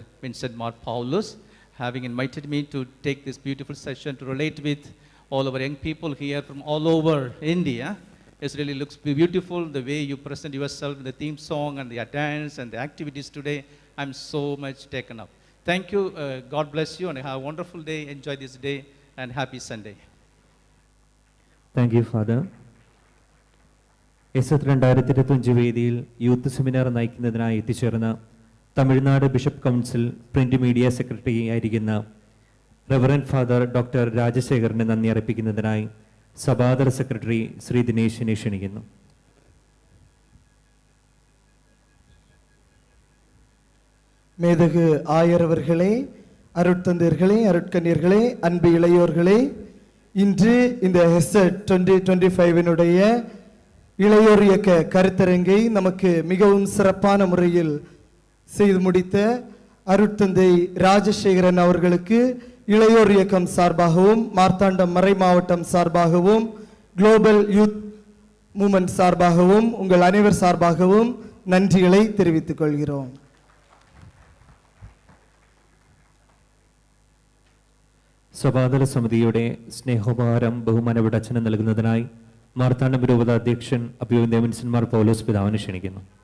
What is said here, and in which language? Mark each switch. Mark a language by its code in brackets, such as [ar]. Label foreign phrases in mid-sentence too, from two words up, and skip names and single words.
[en] Vincent Mar Paulus, having invited me to take this beautiful session to relate with all our young people here from all over India. It really looks beautiful, the way you present yourself in the theme song and the dance and the activities today. I'm so much taken up. Thank you. God bless you and have a wonderful day. Enjoy this day and happy Sunday. Thank you, Father. [ml] എസ് 2025 വേദിയിൽ [en] youth seminar [ml] നയിക്കുന്നതിനായി എത്തിച്ചേർന്ന തമിഴ്നാട് ബിഷപ്പ് കൗൺസിൽ [en] print media secretary [ml] ആയിരിക്കുന്ന [en] Reverend Father Doctor [ml] രാജശേഖരനെ നന്ദി അർപ്പിക്കുന്നതിനായി സഭാതല സെക്രട്ടറി ശ്രീ ദിനേശിനെ ക്ഷണിക്കുന്നു. [ta] மேதகு ஆயரவர்களே, அருட்தந்தர்களே, அருட்கன்னியர்களே, அன்பு இளையோர்களே, இன்று இந்த ஹெசட் 2025 இளையோர் இயக்க கருத்தரங்கை நமக்கு மிகவும் சிறப்பான முறையில் செய்து முடித்த அருட்தந்தை ராஜசேகரன் அவர்களுக்கு இளையோர் இயக்கம் சார்பாகவும் மார்த்தாண்டம் மறை மாவட்டம் சார்பாகவும் குளோபல் யூத் மூமெண்ட் சார்பாகவும் உங்கள் அனைவர் சார்பாகவும் நன்றிகளை தெரிவித்துக் கொள்கிறோம். [ml] സഭാതല സമിതിയുടെ സ്നേഹോപഹാരം ബഹുമാനപ്പെട്ട അച്ഛന് നൽകുന്നതിനായി മാർത്താണ്ഡം രൂപത അധ്യക്ഷൻ അഭിവന്ദ്യ വിൻസെന്റ് മാർ പൗലോസ് പിതാവിനെ ക്ഷണിക്കുന്നു.